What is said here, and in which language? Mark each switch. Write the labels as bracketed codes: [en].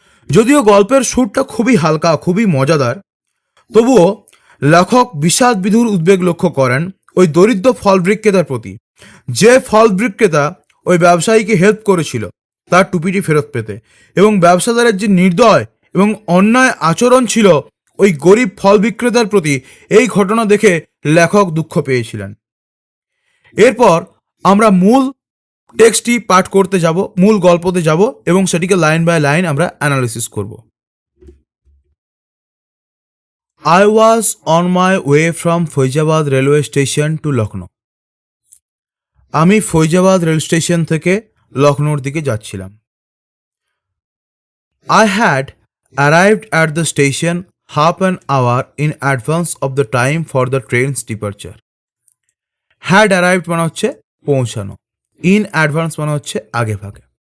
[bn] যদিও গল্পের সুরটা খুবই হালকা, খুবই মজাদার, তবুও লেখক বিষাদ বিধুর উদ্বেগ লক্ষ্য করেন ওই দরিদ্র ফল বিক্রেতার প্রতি, যে ফল বিক্রেতা ওই ব্যবসায়ীকে হেল্প করেছিল তার টুপিটি ফেরত পেতে, এবং ব্যবসাদারের যে নির্দয় এবং অন্যায় আচরণ ছিল ওই গরিব ফল বিক্রেতার প্রতি, এই ঘটনা দেখে লেখক দুঃখ পেয়েছিলেন। এরপর আমরা মূল টেক্সটটি পাঠ করতে যাব, মূল গল্পতে যাব এবং সেটিকে [en] line by line [bn] আমরা অ্যানালিসিস করব। [en] I was on my way from Faizabad railway station to Lucknow. [bn] আমি ফৈজাবাদ রেল স্টেশন থেকে লখনৌর দিকে যাচ্ছিলাম। [en] I had arrived at the station half an hour in advance of the time for the train's departure. Had arrived [bn] মানে হচ্ছে পৌঁছানো, [en] in advance [bn] মানে হচ্ছে আগে ভাগে।